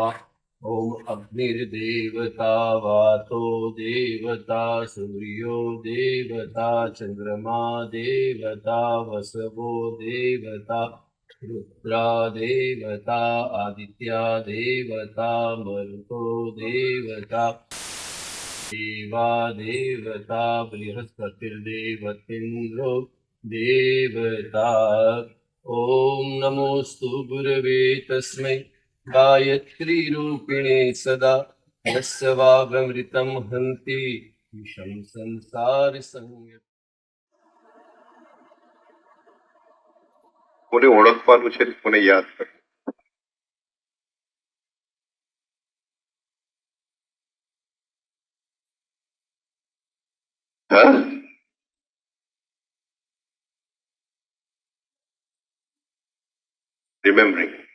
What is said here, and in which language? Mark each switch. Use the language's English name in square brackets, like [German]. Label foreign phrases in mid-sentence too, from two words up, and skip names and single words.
[Sanskrit] ॐ अग्निर्देवता वातो देवता सूर्यो देवता चन्द्रमा देवता वसवो देवता रुद्रा देवता आदित्या देवता मरुतो देवता देवा देवता बृहस्पतिर्देवतेन्द्रो देवता। ॐ नमोऽस्तु गुरवे तस्मै गायत्रीरूपिणे सदा यस्य वागमृतं हन्ति विषं संसारसंज्ञ। [Gujarati] કોને ઓળખવાનું છે કોને યાદ કરવું? હા, રિમેમ્બરિંગ.